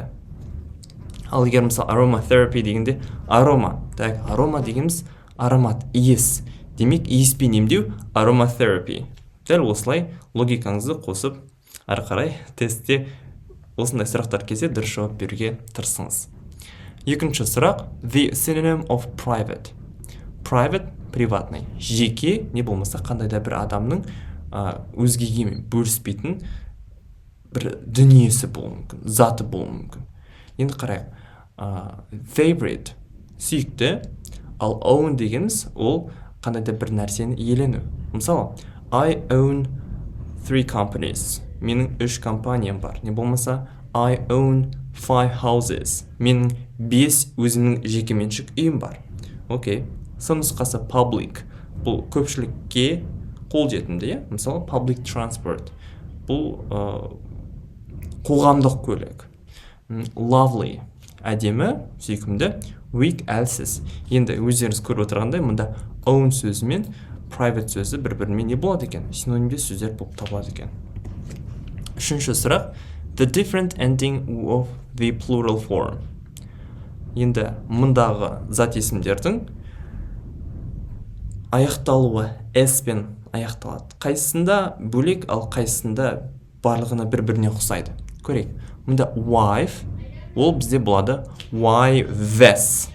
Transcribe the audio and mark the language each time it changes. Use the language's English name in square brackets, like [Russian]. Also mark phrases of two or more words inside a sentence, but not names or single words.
[Kazakh] Ал егер мысалы aromatherapy дегенде арома дегеніміз аромат, иіс. Демек иіспен емдеу aromatherapy. Дәл осылай логикаңызды қосып, ары қарай тестте осындай сұрақтар келсе дұрыс жауап беруге тырысыңыз. Екінші сұрақ. [English] The synonym of private. Private приватный. [Kazakh] Жеке не болмаса қандай да бір адамның өзгеге бөліспейтін бір дүниесі болуы мүмкін, заты болуы мүмкін. Енді қарайық. Favorite сүйікті, ал own дегеніміз ол қандай да бір нәрсені иелену. Мысалы, [English] I own 3 companies. [Kazakh] Менің 3 компаниям бар. Не болмаса [English] I own 5 houses. [Kazakh] Менің 5 өзімнің жекеменшік үйім бар. Окей. Нұсқасы public. Бұл көпшілікке қолжетімді, мысалы [English] public transport. [Kazakh] Бұл қоғамдық көлік. Lovely. Әдемі, сүйкімді. Weak, әлсіз. Енді өздеріңіз көріп отырғандай, мұнда own сөзі мен private сөзі бір-бірімен не болады екен? Синонимдес сөздер болып табылады екен. Үшінші сұрақ. [English] The different ending of the plural form. [Kazakh] Енді мұндағы зат есімдердің аяқталуы s-пен аяқталады. Қайсысында бөлек, ал қайсысында барлығына бір-біріне ұқсайды. Көрейік. Мұнда wife, ол бізде болады wives.